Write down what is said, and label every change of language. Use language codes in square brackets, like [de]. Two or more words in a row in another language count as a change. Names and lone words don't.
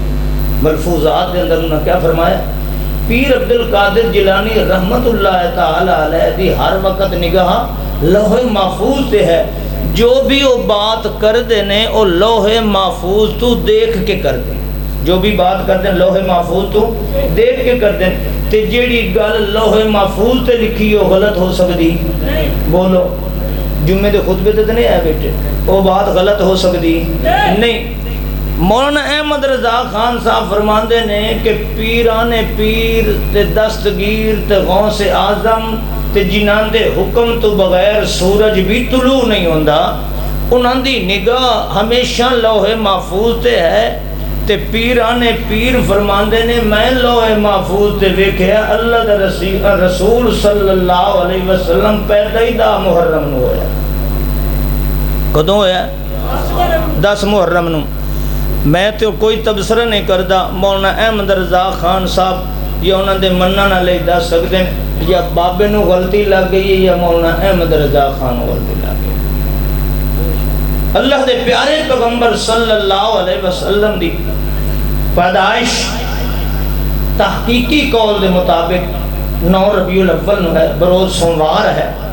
[pa] ملفوظات دے اندر انہوں نے کیا فرمایا؟ پیر عبد القادر جیلانی [ar] رحمت اللہ تعالی علیہ [pa] دی ہر وقت نگاہ لوح محفوظ تے ہے. [ur] جو بھی وہ بات کر دینے وہ لوح محفوظ تو دیکھ کے کر دیں. جو بھی بات کر دیں لوح محفوظ تو دیکھ کے کر دیں. [pa] تے جیڑی گل لوح محفوظ تے لکھی ہو غلط ہو سکتی؟ بولو جمعے دے خطبے تے نہیں آئے بیٹے وہ بات غلط ہو سکتی نہیں. مولانا احمد رضا خان صاحب فرماندے نے کہ پیران پیر تے دستگیر تے غوث اعظم تے جنہاں دے حکم تو بغیر سورج بھی طلوع نہیں ہوندا انہاں دی نگاہ ہمیشہ لوح محفوظ تے ہے. تے پیران پیر فرماندے نے میں لوح محفوظ تے ویکھیا اللہ دا رسول [ar] صلی اللہ علیہ وسلم [pa] پیدا ہی 10 محرم نو ہویا. کدوں ہویا؟ 10 محرم نو. میں تو کوئی تبصرہ نہیں کردا. مولانا احمد رضا خان صاحب یا انہاں دے منن والے دس سکدے ہیں یا بابے نو غلطی لگ گئی ہے یا مولانا احمد رضا خان نو غلطی لگ گئی. اللہ دے پیارے پیغمبر [ar] صلی اللہ علیہ وسلم [pa] دی پیدائش تحقیقی قول دے مطابق 9 ربیع الاول نو ہے بروز سوموار ہے.